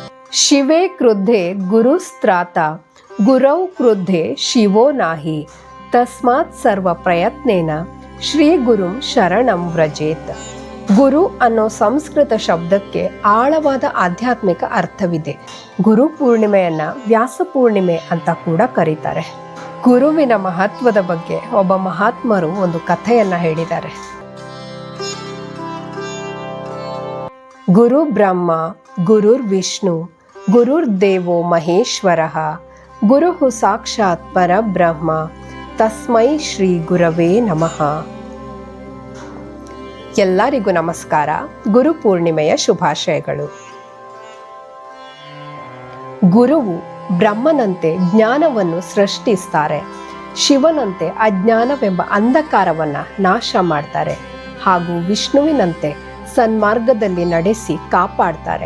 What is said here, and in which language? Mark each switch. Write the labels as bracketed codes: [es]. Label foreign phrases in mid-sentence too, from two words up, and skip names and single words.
[sa] ಶಿವೇ ಕ್ರುದ್ಧೆ ಗುರುಸ್ತ್ರಾತ ಗುರೌ ಕ್ರುದ್ಧೆ ಶಿವೋ ನಾಹಿ ತಸ್ಮಾತ್ ಸರ್ವ ಪ್ರಯತ್ನೇನ ಶ್ರೀ ಗುರುಂ ಶರಣಂ ವ್ರಜೇತ್. [kn] ಗುರು ಅನ್ನೋ ಸಂಸ್ಕೃತ ಶಬ್ದಕ್ಕೆ ಆಳವಾದ ಆಧ್ಯಾತ್ಮಿಕ ಅರ್ಥವಿದೆ. ಗುರು ಪೂರ್ಣಿಮೆಯನ್ನ ವ್ಯಾಸ ಪೂರ್ಣಿಮೆ ಅಂತ ಕೂಡ ಕರೀತಾರೆ. ಗುರುವಿನ ಮಹತ್ವದ ಬಗ್ಗೆ ಒಬ್ಬ ಮಹಾತ್ಮರು ಒಂದು ಕಥೆಯನ್ನ ಹೇಳಿದ್ದಾರೆ. [sa] ಗುರು ಬ್ರಹ್ಮ ಗುರುರ್ ವಿಷ್ಣು ಗುರುರ್ ದೇವೋ ಮಹೇಶ್ವರ ಗುರು ಸಾಕ್ಷಾತ್ ಪರಬ್ರಹ್ಮ ತಸ್ಮೈ ಶ್ರೀ ಗುರವೇ ನಮಃ. [kn] ಎಲ್ಲರಿಗೂ ನಮಸ್ಕಾರ. ಗುರು ಪೂರ್ಣಿಮೆಯ ಶುಭಾಶಯಗಳು. ಗುರುವು ಬ್ರಹ್ಮನಂತೆ ಜ್ಞಾನವನ್ನು ಸೃಷ್ಟಿಸ್ತಾರೆ, ಶಿವನಂತೆ ಅಜ್ಞಾನವೆಂಬ ಅಂಧಕಾರವನ್ನ ನಾಶ ಮಾಡ್ತಾರೆ, ಹಾಗೂ ವಿಷ್ಣುವಿನಂತೆ ಸನ್ಮಾರ್ಗದಲ್ಲಿ ನಡೆಸಿ ಕಾಪಾಡ್ತಾರೆ.